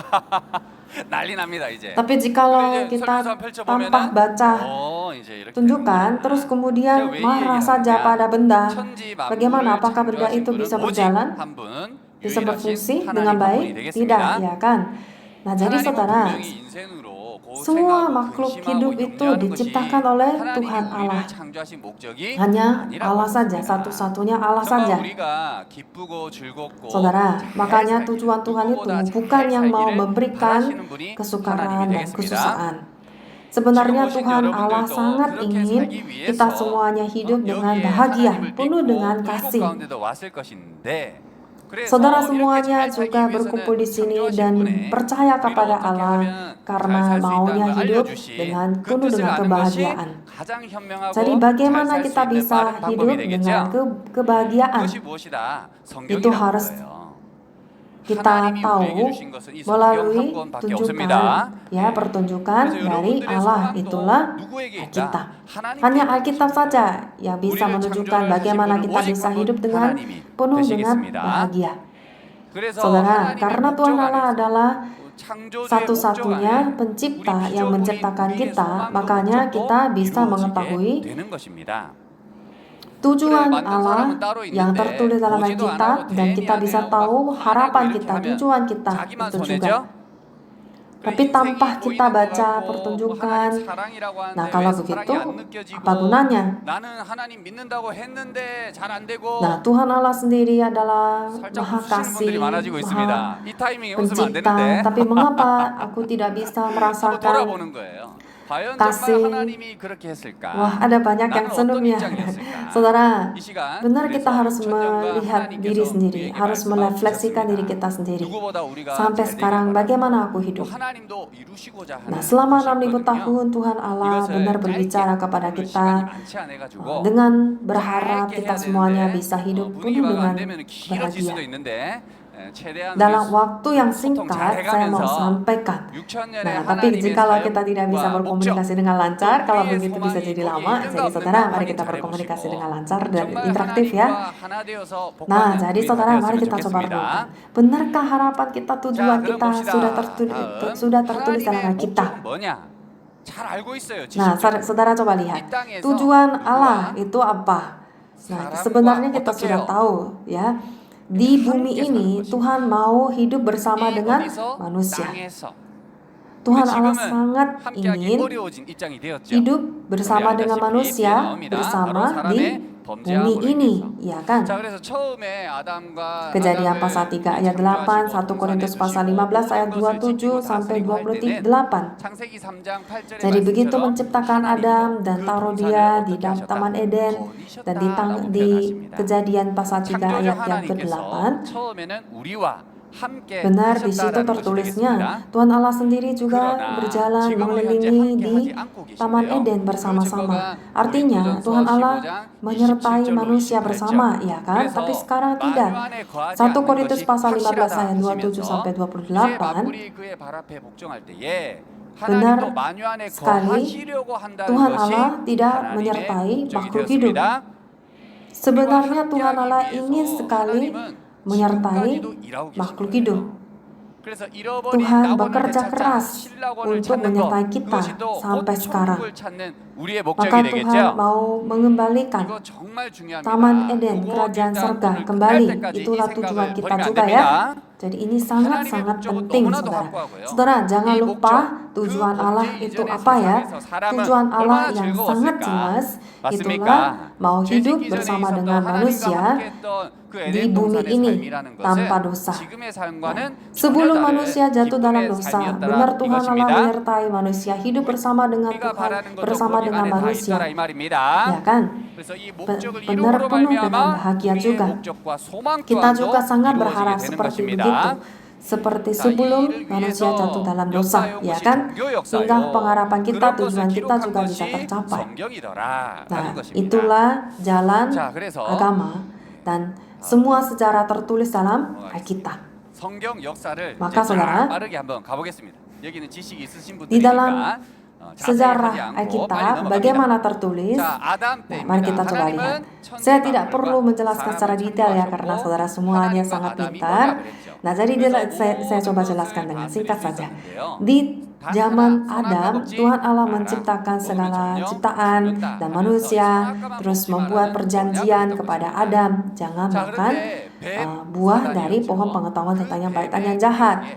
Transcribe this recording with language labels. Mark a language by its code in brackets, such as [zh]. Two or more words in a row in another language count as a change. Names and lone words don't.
[ko] 난리 납니다 이제. [id] Tapi jikalau [ko] 근데 이제 [id] kita [ko] 설명서 펼쳐보면은 [id] tanpa baca [ko] 이제 이렇게 [id] tunjukkan, terus kemudian [ko] 제가 왜 [id] marah [ko] 얘기하느냐. [id] saja pada benda, [ko] 천지 만물을 [id] bagaimana apakah benda [ko] 창조하신 [id] itu [ko] 분은 [id] bisa [ko] 오직 [id] berjalan, [ko] 한 분, [id] bisa [ko] 유일하신 [id] berfungsi [ko] 하나님 [id] dengan [ko] 한 [id] baik? [ko] 분이 [id] Tidak, [ko] 되겠습니다. [id] ya kan? Nah, jadi [ko] 하나님은 [id] saudara, [ko] 분명히 인생으로 [id] semua [ko] 고생하고 [id] makhluk [ko] 근심하고 [id] hidup itu [ko] 염려하는 것이 [id] diciptakan oleh [ko] 하나님이 [id] Tuhan Allah. [ko] 우리를 창조하신 목적이 [id] Hanya [ko] 아니라고 [id] Allah saja, [ko] 했습니다. [id] satu-satunya Allah [ko] 정말 [id] saja. [ko] 우리가 기쁘고 즐겁고 [id] Saudara, [ko] 잘 [id] makanya [ko] 살기, [id] tujuan Tuhan itu [ko] 누구보다 잘 [id] bukan yang mau [ko] 살기를 [id] memberikan [ko] 바라시는 분이 [id] kesukaran [ko] 하나님이 [id] dan [ko] 되겠습니다. [id] kesusahan. Sebenarnya [ko] 지금 오신 [id] Tuhan Allah [ko] 여러분들도 [id] sangat [ko] 그렇게 [id] ingin [ko] 살기 위해서 [id] kita semuanya hidup dengan [ko] 여기에 [id] bahagia, [ko] 하나님을 [id] penuh [ko] 믿고 [id] dengan [ko] 율법 [id] kasih. [ko] 가운데도 왔을 것인데 그래서 [id] Saudara [ko] 이렇게 [id] semuanya [ko] 잘 살기 [id] juga [ko] 위해서는 [id] berkumpul di sini [ko] 창조하신 [id] dan [ko] 분의 [id] percaya [ko] 우리를 [id] kepada [ko] 어떻게 [id] Allah [ko] 하면 [id] karena [ko] 잘 살 수 [id] maunya [ko] 있다는 걸 [id] hidup [ko] 알려주신 [id] dengan [ko] 그 [id] penuh [ko] 뜻을 [id] dengan [ko] 아는 것이 [id] kebahagiaan. [ko] 가장 현명하고 [id] Jadi [ko] 잘 [id] bagaimana [ko] 살 수 [id] kita [ko] 있는 [id] bisa [ko] 빠른 방법이 [id] hidup dengan [ko] 되겠죠. [id] kebahagiaan? [ko] 그것이 무엇이다? [id] Itu [ko] 성경이라는 [id] harus [ko] 거예요. [id] kita [ko] 하나님이 [id] tahu [ko] 우리에게 주신 것은 이 성경 [id] melalui [ko] 한 권밖에 [id] tunjukan, [ko] 없습니다. [id] ya pertunjukan [ko] 그래서 [id] dari [ko] 여러분들의 [id] Allah, [ko] 소망도 [id] itulah [ko] 누구에게 있다? [id] Alkitab. [ko] 하나님께 [id] Hanya [ko] 있는 [id] Alkitab [ko] 것입니다. [id] saja yang bisa [ko] 우리를 [id] menunjukkan [ko] 창조를 [id] bagaimana [ko] 하신 [id] kita [ko] 분은 [id] bisa [ko] 오직 [id] hidup [ko] 한 [id] dengan [ko] 하나님이 [id] penuh dengan [ko] 되시겠습니다. [id] bahagia. [ko] 그래서 [id] Saudara, [ko] 하나님의 [id] karena [ko] 목적 [id] Tuhan Allah [ko] 안에서 [id] adalah [ko] 창조주의 목적 [id] satu-satunya [ko] 안에 [id] pencipta [ko] 우리 [id] yang [ko] 피조물이 [id] menciptakan [ko] 우리의 [id] kita, [ko] 소망도 [id] makanya [ko] 목적도 [id] kita bisa [ko] 이루어지게 [id] mengetahui [ko] 되는 것입니다. [id] tujuan [ko] 그래, 만든 [id] Allah [ko] 사람은 따로 [id] yang [ko] 있는데 [id] tertulis dalam [ko] 보지도 [id] Alkitab [ko] 않아도 [id] dan kita [ko] 대니 [id] bisa [ko] 안 해요. [id] tahu [ko] 막 [id] harapan [ko] 이렇게 [id] kita, [ko] 하면 [id] tujuan kita [ko] 자기만 [id] itu [ko] 손해죠? [id] juga. Tapi [ko] 인생이 [id] tanpa kita [ko] 보이는 것 [id] baca [ko] 같고 [id] pertunjukan, [ko] 하나님 사랑이라고 하는데 [id] nah [ko] 왜 [id] kalau [ko] 사랑이 [id] begitu [ko] 안 느껴지고 [id] apa gunanya? [ko] 나는 하나님 믿는다고 했는데 잘 안 되고 [id] Nah, Tuhan Allah sendiri adalah [ko] 살짝 [id] Maha [ko] 웃으시는 [id] Kasih, [ko] 분들이 많아지고 [id] Maha [ko] 있습니다. 이 타이밍에 웃으면 안 [id] Pencipta. [ko] 되는데 [id] Tapi mengapa aku tidak bisa [ko] 한번 [id] merasakan [ko] 돌아보는 거예요. 과연 [id] kasih? [ko] 정말 하나님이 그렇게 했을까? [id] Wah, ada banyak yang [ko] 나는 어떤 [id] senyumnya. [ko] 입장이었을까? [id] Saudara, [ko] 이 시간 [id] benar [ko] 그래서 [id] kita harus [ko] 천년과 [id] melihat [ko] 하나님께서 [id] diri sendiri, [ko] 우리에게 [id] harus merefleksikan diri [ko] 말씀하셨습니다. [id] kita sendiri. [ko] 누구보다 우리가 [id] Sampai [ko] 잘 되길 [id] sekarang [ko] 바랍니다. [id] bagaimana aku [ko] 또 [id] hidup? [ko] 하나님도 이루시고자 하는 [id] Nah, selama [ko] 것이 [id] 6.000 [ko] 있거든요. [id] tahun Tuhan Allah [ko] 이것을 [id] benar [ko] 짧게, [id] berbicara kepada [ko] 오늘 [id] kita [ko] 시간이 많지 않아가지고 [id] dengan berharap [ko] 짧게 [id] kita [ko] 해야 [id] semuanya [ko] 되는데, [id] bisa hidup [ko] 분위기 [id] penuh [ko] 봐도 안 [id] dengan [ko] 되면 길어질 수도 [id] bahagia. [ko] 있는데 최대한 [id] dalam waktu yang [ko] 소통 [id] singkat saya mau [ko] 잘해가면서 [id] sampaikan. [ko] 6,000년의 [id] Nah, tapi [ko] 하나님의 [id] jikalau kita tidak bisa [ko] 사역과 [id] berkomunikasi [ko] 목적, [id] dengan lancar, [ko] 또 [id] kalau [ko] 우리의 [id] begitu bisa [ko] 소망이 [id] jadi [ko] 거기에 [id] lama. [ko] 있는가 [id] Jadi [ko] 없는가 [id] saudara, mari [ko] 확인 [id] kita [ko] 잘 [id] berkomunikasi [ko] 해보시고 [id] dengan lancar dan [ko] 정말 [id] interaktif ya. [ko] 하나님과 하나 되어서 [id] Nah, [ko] 복받는 [id] jadi [ko] 우리가 [id] saudara, mari [ko] 되었으면 [id] kita coba [ko] 좋겠습니다. [id] renungkan. Benarkah harapan kita, tujuan [ko] 자, 그럼 [id] kita [ko] 봅시다. [id] sudah tertulis dalam [ko] 하나님의 [id] Alkitab? [ko] 목적은 뭐냐? 잘 알고 있어요. [id] Nah, [ko] 지식적으로. [id] saudara coba lihat. [ko] 이 땅에서 [id] Tujuan Allah [ko] 누구와 [id] itu apa? Nah, [ko] 사람과 [id] sebenarnya kita [ko] 어떻게 [id] sudah [ko] 해요? [id] tahu ya. Di bumi [ko] 함께 [id] ini [ko] 사는 [id] Tuhan mau hidup bersama [ko] 이 [id] dengan [ko] 어디서? [id] manusia. [ko] 땅에서. [id] Tuhan [ko] 근데 [id] Allah [ko] 지금은 [id] sangat [ko] 함께하기 [id] ingin [ko] 어려워진 입장이 되었죠. [id] hidup bersama [ko] 우리 [id] dengan [ko] 알다시피 [id] manusia [ko] 뒤에 나옵니다. [id] bersama [ko] 바로 사람의 [id] di [ko] 범죄함으로 [id] bumi ini, [ko] 인해서. [id] ya kan? [ko] 자, 그래서 처음에 아담과 [id] Kejadian [ko] 아담을 [id] pasal 3 ayat 8, 1 Korintus pasal 15 ayat 27 sampai 28. [ko] 창세기 3장 8절에 [id] Jadi begitu menciptakan Adam dan taruh dia di Taman Eden, dan di Kejadian pasal 3 ayat yang ke-8, [ko] 처음에는 우리와 함께 [id] benar di situ [ko] 하셨다라는 것이 [id] tertulisnya [ko] 되겠습니다. [id] Tuhan Allah sendiri juga [ko] 그러나 [id] berjalan [ko] 지금은 현재 [id] mengelilingi [ko] 함께 [id] di [ko] 하지 않고 [id] Taman [ko] 계신데요. [id] Eden [ko] 그 [id] bersama-sama. [ko] 증거가 [id] Artinya [ko] 고린도전서 [id] Tuhan Allah [ko] 15장 [id] menyertai [ko] 27절로 [id] manusia [ko] 28절. [id] bersama, ya kan? [ko] 그래서 [id] Tapi sekarang [ko] 만유 [id] tidak. [ko] 안에 거하지 [id] 1 [ko] 않는 [id] Korintus [ko] 것이 [id] pasal 15 [ko] 확실하다 [id] ayat 27 [ko] 하시면서 [id] sampai [ko] 이제 [id] 28 [ko] 만물이 그의 발 앞에 복종할 때에 [id] benar [ko] 하나님도 만유 안에 [id] sekali [ko] 거하시려고 한다는 [id] Tuhan [ko] 것이 [id] Allah tidak [ko] 하나님의 [id] menyertai [ko] 목적이 [id] makhluk hidup. [ko] 되었습니다. [id] Sebenarnya Tuhan Allah [ko] 함께하기 [id] ingin [ko] 위해서 [id] sekali [ko] 하나님은 [id] menyertai [ko] 지금까지도 일하고 계신 [id] makhluk [ko] 거예요. [id] hidup. [ko] 그래서 잃어버린 [id] Tuhan [ko] 낙원을 [id] bekerja [ko] 되찾자, [id] keras [ko] 신락원을 [id] untuk [ko] 찾는 것, [id] menyertai kita [ko] 그것이 또 [id] sampai sekarang. [ko] 보통을 찾는 우리의 [id] Maka [ko] 목적이 [id] Tuhan [ko] 되겠죠. [id] mau mengembalikan [ko] 이거 정말 중요합니다. [id] Taman Eden, [ko] 요거 [id] kerajaan [ko] 일단 [id] surga [ko] 오늘 [id] kembali. [ko] 끝날 때까지 이 [id] Itulah [ko] 생각을 [id] tujuan kita [ko] 버리면 안 [id] juga [ko] 됩니다. [id] ya. Jadi ini sangat-sangat [ko] 하나님의 목적은 [id] penting, [ko] 너무나도 [id] saudara. [ko] 확고하고요. [id] Saudara, jangan [ko] 이 [id] lupa [ko] 목적, [id] tujuan [ko] 그 [id] Allah [ko] 범죄 [id] itu [ko] 이전의 [id] apa ya? [ko] 세상에서 사람은 [id] Tujuan Allah [ko] 얼마나 [id] yang sangat [ko] 즐거웠을까? [id] jelas [ko] 맞습니까? [id] itulah mau hidup [ko] 죄짓기 전에 [id] bersama [ko] 있었던 [id] dengan [ko] 하나님과 [id] manusia [ko] 함께했던 그 [id] di [ko] 에덴 [id] bumi [ko] 동산의 [id] ini [ko] 삶이라는 [id] tanpa [ko] 것은 [id] dosa. [ko] 지금의 삶과는 [id] Sebelum [ko] 전혀 다른 [id] manusia jatuh dalam [ko] 기쁨의 [id] dosa, [ko] 삶이었더라 [id] benar Tuhan Allah [ko] 이것입니다. [id] menyertai manusia hidup bersama dengan [ko] 우리가 [id] Tuhan, [ko] 바라는 것도 [id] bersama [ko] 거기 [id] dengan [ko] 안에 다 [id] manusia. [ko] 있더라 이 말입니다. [id] Ya kan? [ko] 그래서 이 목적을 [id] benar [ko] 이루므로 [id] penuh dengan [ko] 말미암아 [id] bahagia [ko] 우리의 [id] juga. [ko] 목적과 소망 [id] Kita [ko] 또한도 [id] juga sangat [ko] 이루어지게 [id] berharap [ko] 되는 [id] seperti [ko] 것입니다. [id] begitu. Seperti sebelum manusia jatuh dalam dosa, ya kan? Hingga pengharapan kita, tujuan kita juga bisa tercapai. Nah, itulah jalan agama dan semua sejarah tertulis dalam Alkitab. [ko] 성경 역사를 [id] Maka [ko] 이제 [id] saudara, [ko] 빠르게 한번 가보겠습니다. 여기는 지식이 있으신 [id] di dalam [ko] 분들이니까 [id] sejarah Alkitab bagaimana tertulis. Nah, mari kita coba lihat. Saya tidak perlu menjelaskan secara detail ya karena saudara semuanya sangat pintar. Nah, jadi saya coba jelaskan dengan singkat saja. Di zaman Adam, Tuhan Allah menciptakan segala ciptaan dan manusia, terus membuat perjanjian kepada Adam, jangan makan buah dari pohon pengetahuan tentang yang baik dan yang jahat.